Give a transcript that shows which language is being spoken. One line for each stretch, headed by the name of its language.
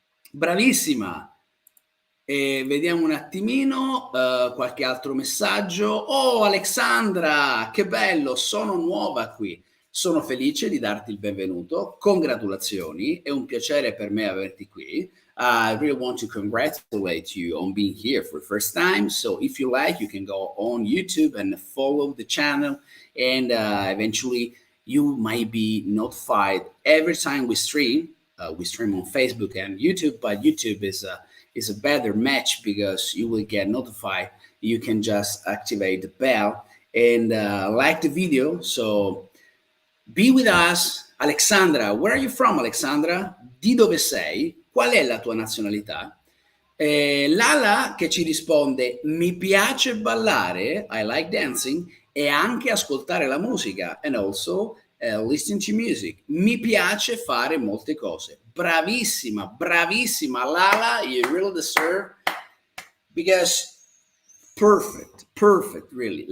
Italian: Bravissima. E vediamo un attimino qualche altro messaggio. Oh, Alexandra, che bello, sono nuova qui. Sono felice di darti il benvenuto. Congratulazioni, è un piacere per me averti qui.
English: I really want to congratulate you on being here for the first time. So if you like, you can go on YouTube and follow the channel, and eventually you might be notified every time we stream. We stream on Facebook and YouTube, but YouTube is a better match because you will get notified. You can just activate the bell and like the video. So be with us. Alexandra, where are you from, Alexandra?
Italian: Di dove sei? Qual è la tua nazionalità? Lala che ci risponde: mi piace ballare,
English: I like dancing,
Italian: e anche ascoltare la musica,
English: and also listen to music.
Italian: Mi piace fare molte cose. Bravissima, bravissima
English: Lala, you really deserve, because perfect, really.